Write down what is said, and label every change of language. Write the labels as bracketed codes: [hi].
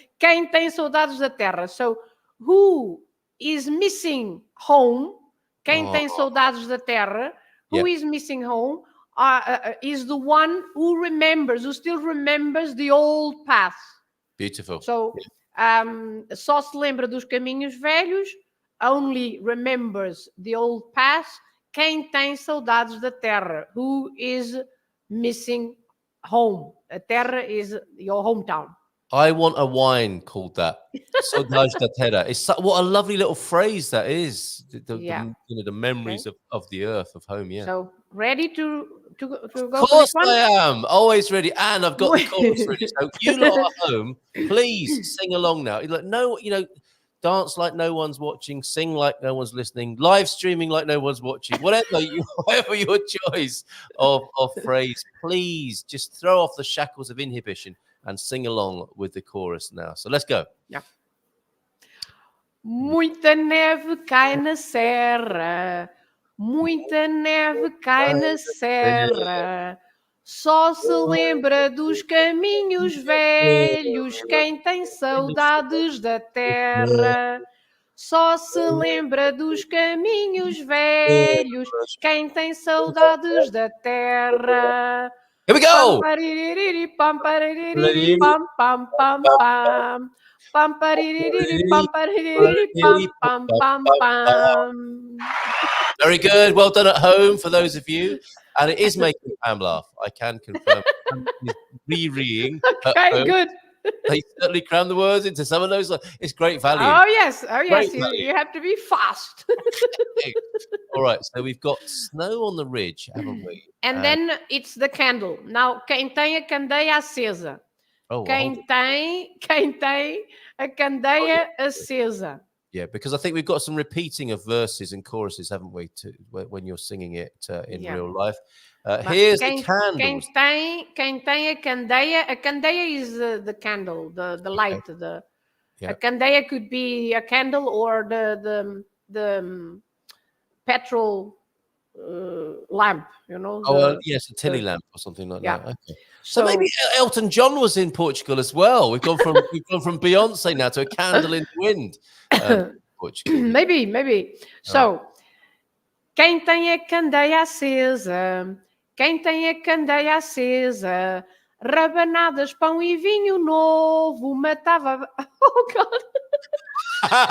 [pt] Quem tem saudades da terra? [en] So, who is missing home? [pt] Quem tem saudades da terra? [en] Who is missing home? Is the one who still remembers the old path. Beautiful. So, [pt] só se lembra dos caminhos velhos, [en] only remembers the old path. [pt] Quem tem saudades da terra? [en] Who is missing home? A terra is your hometown. I want a wine called that. [pt] Saudades da terra. [en] What a lovely little phrase that is. The memories of the earth, of home. Yeah. So ready to go? Of course I am. Always ready, and I've got the chorus ready. So you lot at home, please sing along now. Dance like no one's watching, sing like no one's listening, live streaming like no one's watching. Whatever your choice of phrase, please just throw off the shackles of inhibition and sing along with the chorus now. So let's go. Yeah. [pt] Muita neve cai na serra, muita neve cai na serra. Só se lembra dos caminhos velhos quem tem saudades da terra. Só se lembra dos caminhos velhos quem tem saudades da terra. [en] Here we go. Pam paririri pam pam pam pam. Pam paririri pam paririri pam pam pam pam. Very good. Well done at home for those of you. And it is making Pam laugh. I can confirm. He's rereading. Okay, good. They certainly cram the words into some of those. It's great value. Oh yes. You have to be fast. All right. So we've got snow on the ridge, haven't we? And then it's the candle. [pt] Now, quem tem a candeia acesa? Quem tem a candeia acesa? [en] Yeah, because I think we've got some repeating of verses and choruses, haven't we, when you're singing it in real life. Here's the candles. [pt] Quem tem a candeia [en] is the candle, the light. A candeia could be a candle or the petrol lamp, you know. Yes, a tilly lamp or something like that. Okay. So maybe Elton John was in Portugal as well. We've gone from Beyonce now to a candle in the wind. Portugal. Maybe. [pt] So, quem tem a candeia acesa, quem tem a candeia acesa, rabanadas, pão e vinho novo, matava. [en] Oh God.